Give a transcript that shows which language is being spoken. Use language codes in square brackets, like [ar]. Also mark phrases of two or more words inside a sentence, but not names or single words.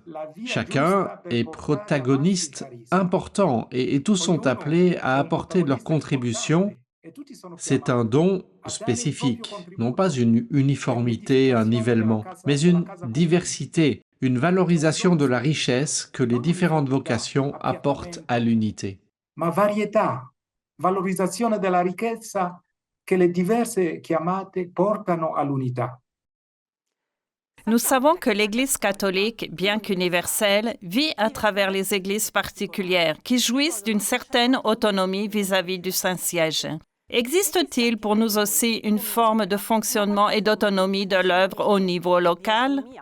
[fr] Chacun est protagoniste important et tous sont appelés à apporter leur contribution. C'est un don spécifique, non pas une uniformité, un nivellement, mais une diversité, une valorisation de la richesse que les différentes vocations apportent à l'unité. [it] Ma varietà, valorizzazione della ricchezza che le diverse chiamate portano all'unità. [fr] Nous savons que l'Église catholique, bien qu'universelle, vit à travers les églises particulières qui jouissent d'une certaine autonomie vis-à-vis du Saint-Siège. Existe-t-il pour nous aussi une forme de fonctionnement et d'autonomie de l'œuvre au niveau local?